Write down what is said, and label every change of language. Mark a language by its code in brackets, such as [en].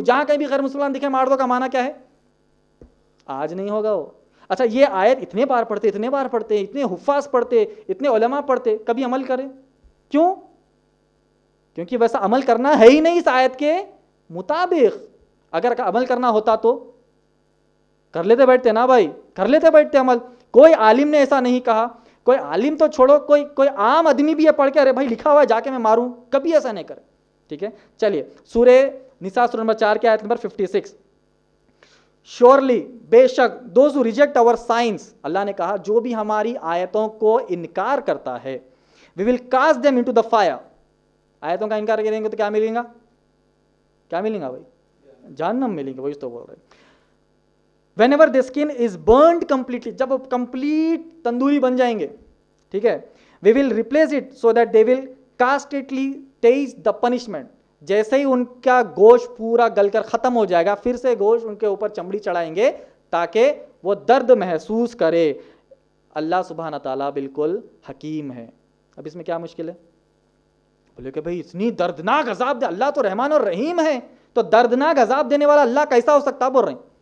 [ur] جہاں کہیں بھی غیر مسلمان دکھے مار دو کا معنی کیا ہے؟ آج نہیں ہوگا وہ. اچھا یہ آیت اتنے بار پڑھتے, اتنے حفاظ پڑھتے, اتنے علماء پڑھتے, کبھی عمل کرے کیوں؟ کیونکہ ویسا عمل کرنا ہے ہی نہیں اس آیت کے مطابق. اگر عمل کرنا ہوتا تو کر لیتے بیٹھتے نا بھائی, کر لیتے بیٹھتے عمل. کوئی عالم نے ایسا نہیں کہا, کوئی عالم تو چھوڑو, کوئی عام آدمی بھی یہ پڑھ کے ارے بھائی لکھا ہوا ہے جا کے میں ماروں, کبھی ایسا نہیں کرے. ٹھیک ہے چلیے سورہ نساء سورہ نمبر 4 کی آیت نمبر 56. [en] surely [ur] بے شک [en] those who reject our signs, [ur] اللہ نے کہا جو بھی ہماری آیتوں کو انکار کرتا ہے, [en] We will cast them into the fire. [ur] آیتوں کا انکار کریں گے تو کیا ملے گا؟ کیا ملے گا بھائی؟ جہنم ملیں گے. وہی تو بول رہے ہیں. [en] whenever the skin is burned completely, [ur] جب کمپلیٹ تندوری بن جائیں گے, ٹھیک ہے, [en] we will replace it so that they will constantly taste the punishment. [ur] جیسے ہی ان کا گوشت پورا گل کر ختم ہو جائے گا پھر سے گوشت ان کے اوپر چمڑی چڑھائیں گے تاکہ وہ درد محسوس کرے. اللہ سبحانہ تعالیٰ بالکل حکیم ہے. اب اس میں کیا مشکل ہے؟ بولے کہ بھائی اتنی دردناک عذاب دے, اللہ تو رحمان اور رحیم ہے, تو دردناک عذاب دینے والا اللہ کیسا ہو سکتا؟ بول رہے ہیں.